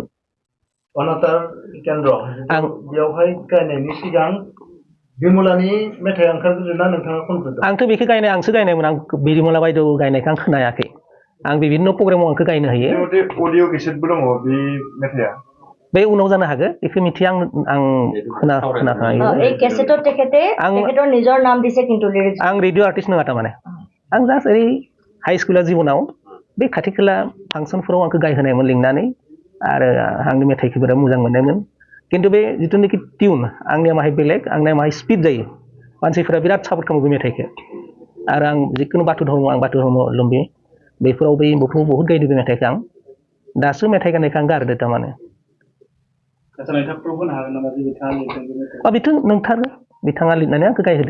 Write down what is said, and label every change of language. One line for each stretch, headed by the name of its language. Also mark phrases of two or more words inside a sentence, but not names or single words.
Bodo: अनातार केन्द्र आं बेयावहाय गायनायनि सिगां बिमलानि मेथाइ ओंखारग्रोना नोंथाङा खनग्रोदों आंथ' बेखौ गायनाय आंसो गायनायमोन आं बिमला बायद' गायनायखौ आं खोनायाखै आं बिभिन्न प्रग्रामाव आंखौ गायनो हायो
English: audio cassette
Bodo: दङ बे मेथाइआ बे उनाव जानो हागौ बेखौ मिथिया आं खोनाखायो
Assamese: এই কেसेটত তেখেতৰ নিজৰ নাম দিছে কিন্তু লিৰিক্স
Bodo: आं
English: radio artist
Bodo: नङा तारमाने आं जास्ट ओरै
English: high school
Bodo: जिबनाव बे खाथि खाला फांसनफोराव आंखौ गायहोनायमोन लिंनानै आरो आंनि मेथाइखौ बिराद मोजां मोननायमोन खिन्थु बे जिथुनाखि टिउन आंनिया माहाय बेलेग आंनिया माहाय स्पिड जायो मानसिफोरा बिराद सापर्ट खालामो बे मेथाइखौ आरो आं जिखुनु बाथौ धर्म लुम्बि बेफोराव बै बहुत गायदों बे मेथाइखौ आं दासो मेथाइ गायनायखौ आं गारदो तारमाने बेथ' नोंथारो बिथाङा लिरनानै आंखौ गायहोदो